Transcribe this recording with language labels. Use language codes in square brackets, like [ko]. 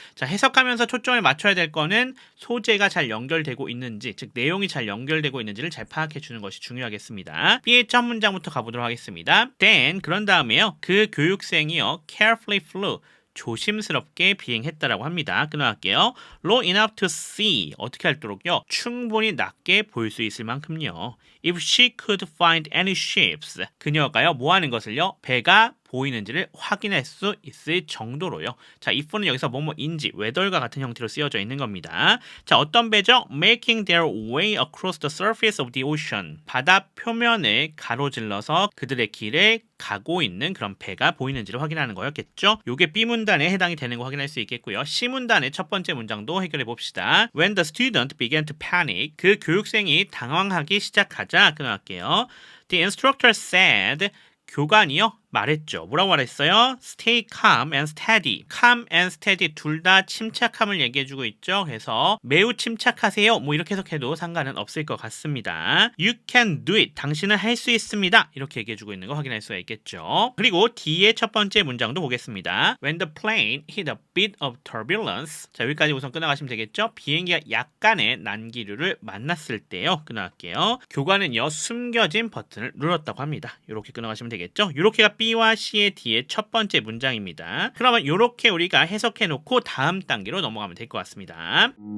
[ko] 자, 해석하면서 초점을 맞춰야 될 거는 소재가 잘 연결되고 있는지, 즉 내용이 잘 연결되고 있는지를 잘 파악해 주는 것이 중요하겠습니다. B의 첫 문장부터 가보도록 하겠습니다. Then, 그런 다음에요. 그 교육생이요. [en] carefully flew. [ko] 조심스럽게 비행했다라고 합니다. 끊어갈게요. [en] Low enough to see. [ko] 어떻게 할도록요? 충분히 낮게 볼 수 있을 만큼요. [en] If she could find any ships. [ko] 그녀가요. 뭐 하는 것을요? 배가 보이는지를 확인할 수 있을 정도로요. 자, if는 여기서 뭐뭐인지, whether과 같은 형태로 쓰여져 있는 겁니다. 자, 어떤 배죠? [en] Making their way across the surface of the ocean. [ko] 바다 표면을 가로질러서 그들의 길을 가고 있는 그런 배가 보이는지를 확인하는 거였겠죠? 요게 B 문단에 해당이 되는 거 확인할 수 있겠고요. C 문단의 첫 번째 문장도 해결해 봅시다. [en] When the student began to panic. [ko] 그 교육생이 당황하기 시작하자 끊어갈게요. [en] The instructor said [ko] 교관이요? 말했죠. 뭐라고 말했어요? [en] Stay calm and steady. Calm and steady [ko] 둘 다 침착함을 얘기해주고 있죠. 그래서 매우 침착하세요. 뭐 이렇게 해석해도 상관은 없을 것 같습니다. [en] You can do it. [ko] 당신은 할 수 있습니다. 이렇게 얘기해주고 있는 거 확인할 수가 있겠죠. 그리고 D의 첫 번째 문장도 보겠습니다. [en] When the plane hit a bit of turbulence. [ko] 자, 여기까지 우선 끊어가시면 되겠죠. 비행기가 약간의 난기류를 만났을 때요. 끊어갈게요. 교관은요. 숨겨진 버튼을 눌렀다고 합니다. 이렇게 끊어가시면 되겠죠. 이렇게가 B와 C의 D의 첫 번째 문장입니다. 그러면 이렇게 우리가 해석해 놓고 다음 단계로 넘어가면 될 것 같습니다.